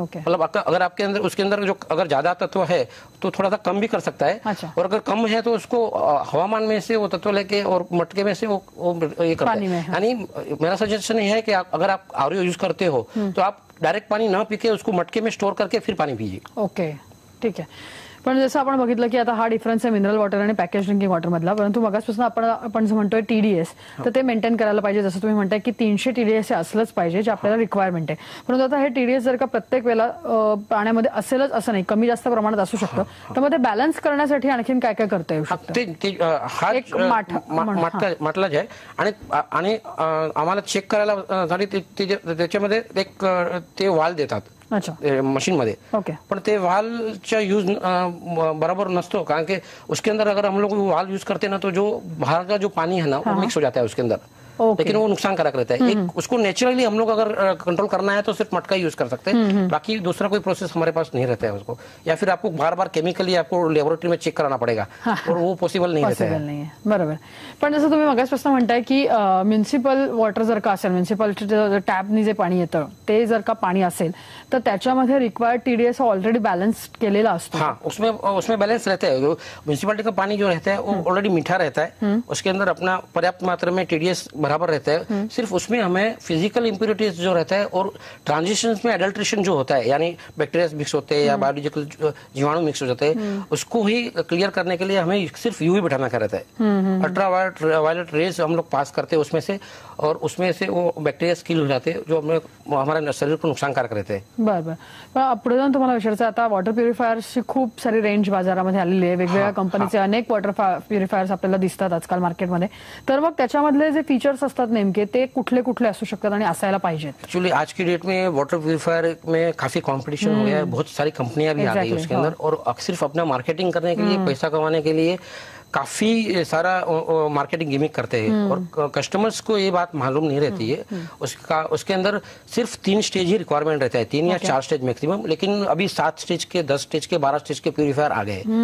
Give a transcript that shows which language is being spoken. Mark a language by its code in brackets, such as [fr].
[hi] मतलब अगर आपके अंदर उसके अंदर जो अगर ज्यादा तत्व है तो थोड़ा सा कम भी कर सकता है. अच्छा. और अगर कम है तो उसको हवामान में से वो तत्व लेके और मटके में से वो ये करता है. यानी मेरा सजेशन ये है कि अगर आप आरओ यूज करते हो तो आप डायरेक्ट पानी ना पी के उसको मटके में स्टोर करके फिर पानी पीजिए. [mr] ओके, ठीक आहे. पण जसं आपण बघितलं की आता हा डिफरन्स आहे मिनरल वॉटर आणि पॅकेज ड्रिंकिंग वॉटर मधला, परंतु मगाचपासून आपण जे म्हणतोय TDS, तर ते मेंटेन करायला पाहिजे. जसं तुम्ही म्हणताय की 300 TDS हे असलंच पाहिजे जे आपल्याला रिक्वायरमेंट आहे. परंतु आता हे TDS जर का प्रत्येक वेळेला पाण्यामध्ये असेलच असं नाही, कमी जास्त प्रमाणात असू शकतं, तर मग ते बॅलन्स करण्यासाठी आणखीन काय काय करता येऊ शकतं? हा एक म्हटलं आहे. आणि आम्हाला चेक करायला त्याच्यामध्ये एक ते वाल देतात मशीन मध्ये. पण ते वालचा यूज बराबर नसतो, [hi] कारण कि उसके अंदर अगर हम लोग वाल यूज करते ना तो जो बाहर का जो पानी है ना वो मिक्स हो जाता है उसके अंदर. लेकिन वो नुकसानकारक रहता है. एक उसको नेचुरली हम लोग अगर कंट्रोल करना है तो सिर्फ मटका यूज कर सकते हैं, बाकी दूसरा कोई प्रोसेस हमारे पास नहीं रहता है उसको, या फिर आपको बार बार केमिकली आपको लेबोरेटरी में चेक कराना पड़ेगा, और वो पॉसिबल नहीं रहता है. [mr] बरोबर. पण जसं तुम्ही मगाचपासून म्हणताय की म्युनिसिपल वॉटर जर का असेल, म्युनिसिपल टॅपनी जे पाणी येतं ते जर का पाणी असेल तर त्याच्यामध्ये रिक्वायर्ड TDS ऑलरेडी बॅलन्स केलेला असतो. [hi] हाँ, उसमें बैलेंस रहता है. म्युनिसिपालिटी का पानी जो रहता है वो ऑलरेडी मीठा रहता है, उसके अंदर अपना पर्याप्त मात्रा में TDS बराबर रहता है, सिर्फ उसमें हमें फिजिकल इम्प्योरिटीज जो रहता है और ट्रांजिशंस में एडल्ट्रेशन जो होता है, यानी बैक्टीरिया मिक्स होते हैं या बायोलॉजिकल जीवाणु मिक्स हो जाते हैं, उसको ही क्लियर करने के लिए हमें सिर्फ यूवी बैठाना का रहता है। अल्ट्रा वायलेट रेज हम लोग पास करते हैं उसमें से, और उसमें से वो बैक्टीरिया किल हो जाते हैं जो हमारे शरीर को नुकसानकारक रहते हैं। [mr] बरं, पण पुढे जाऊन तुम्हाला विचारायचं, आता वॉटर प्युरिफायर्सची खूप सारी रेंज बाजारामध्ये आलेली आहे, वेगवेगळ्या कंपनीचे अनेक वॉटर प्युरिफायर्स आपल्याला दिसतात आजकाल मार्केटमध्ये. तर मग त्याच्यामधले जे फीचर्स असतात नेमके ते कुठले कुठले असू शकतात आणि असायला पाहिजेत? [hi] एक्चुअली आज की डेट में वाटर प्यूरिफायर में काफी कंपटीशन हो गया है, बहुत सारी कंपनियां भी आ गई उसके अंदर, और सिर्फ अपना मार्केटिंग करने के लिए, पैसा कमाने के लिए काफी सारा मार्केटिंग गिमिक करते हैं, और कस्टमर्स को ये बात मालूम नहीं रहती है। उसके अंदर सिर्फ 3 स्टेज ही रिक्वायरमेंट रहता है, 3 या 4 स्टेज मैक्सिमम, लेकिन अभी 7 स्टेज के, 10 स्टेज के, 12 स्टेज के प्यूरिफायर आ गए।